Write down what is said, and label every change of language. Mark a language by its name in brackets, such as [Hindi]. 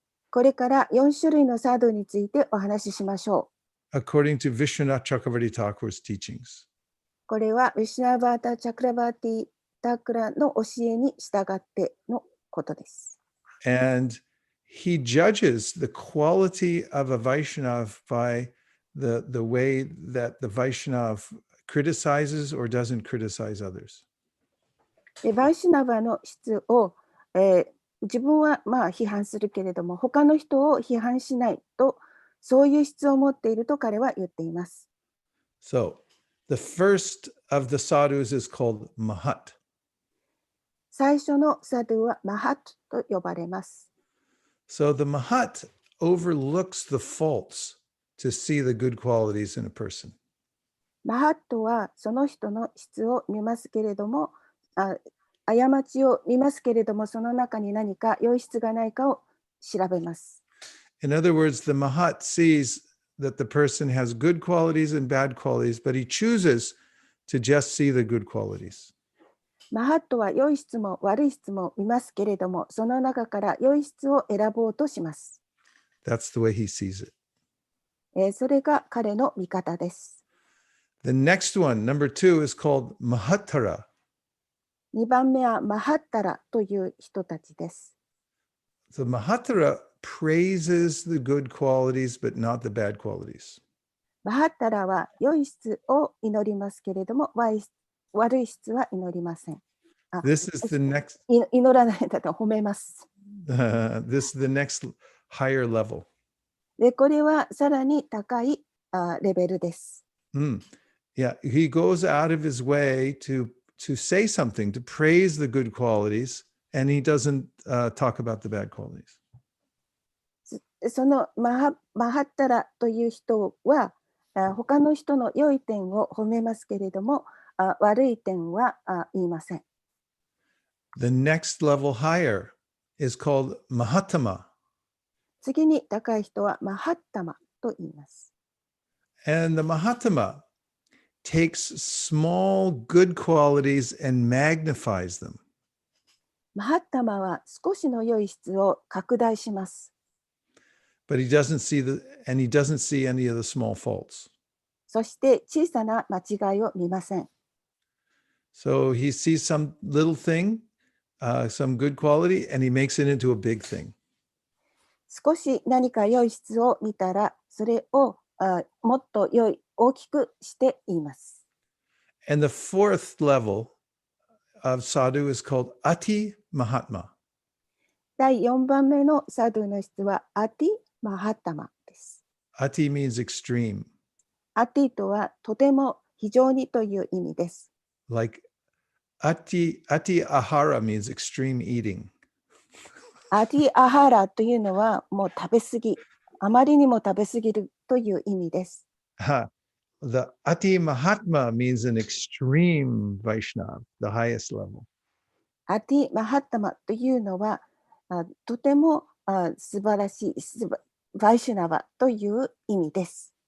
[Japanese] これから4種類のサドゥについてお話ししましょう。 [English] according to Vishwanath Chakravarti Thakur's teachings. [Japanese] これはビシュナバータ・チャクラバーティ・タクラの教えに従ってのことです。 [English] And he judges the quality of a Vaishnav by the way that the Vaishnav criticizes or doesn't criticize others. [Japanese] でバイシュナバの質を、自分は批判するけれども、他の人を批判しないと、そういう質を持っていると彼は言っています。 [English] So the first of the sadhus is called Mahat. [Japanese] 最初のサドゥはマハットと呼ばれます。 [English] So the Mahat overlooks the faults to see the good qualities in a person. [Japanese] マハットはその人の質を見ますけれども、過ちを見ますけれども、その中に何か良い質がないかを調べます。 [English] In other words, the Mahat sees that the person has good qualities and bad qualities, but he chooses to just see the good qualities. [Japanese] マハットは良い質も悪い質も見ますけれども、その中から良い質を選ぼうとします。 [English] That's the way he sees it. [Japanese] それが彼の見方です。 [English] The next one, number 2, is called Mahattara. [Japanese] 2番目はマハッタラという人たちです。 [English] So Mahattara praises the good qualities, but not the bad qualities. [Japanese] マハッタラは良い質を祈りますけれども、悪い質は祈りません。 [English] This is the next [Japanese] 祈らないだと褒めます。 [English] this is the next higher level. [Japanese] で、これはさらに高いレベルです。 [English] Yeah, he goes out of his way to say something, to praise the good qualities, and he doesn't talk about the bad qualities. [Japanese] そのマハッタラという人は他の人の良い点を褒めますけれども、悪い点は言いません。 [English] The next level higher is called Mahatama. [Japanese] 次に高い人はマハッタマと言います。 [English] And the Mahatama takes small good qualities and magnifies them. [Japanese] マハッタマは少しの良い質を拡大します。 [English] But he doesn't see any of the small faults. [Japanese] そして小さな間違いを見ません。 [English] So he sees some little thing, some good quality, and he makes it into a big thing. [Japanese] 少し何か良い質を見たら、それをもっと大きくして言います。 [English] And the fourth level of sadhu is called Ati Mahatma. [Japanese] 第4番目のサドゥの質はアティ・マハッタマです。 [English] Ati means extreme. [Japanese] アティとはとても非常にという意味です。 [English] Like Ati ahara means extreme eating. [Japanese] アティアハラというのはもう食べ過ぎ、あまりにも食べ過ぎるという意味です。 [English] The Ati Mahatma means an extreme Vaishnav, the highest level. [Japanese] アティマハッタマというのはとても素晴らしいバイシュナバという意味です。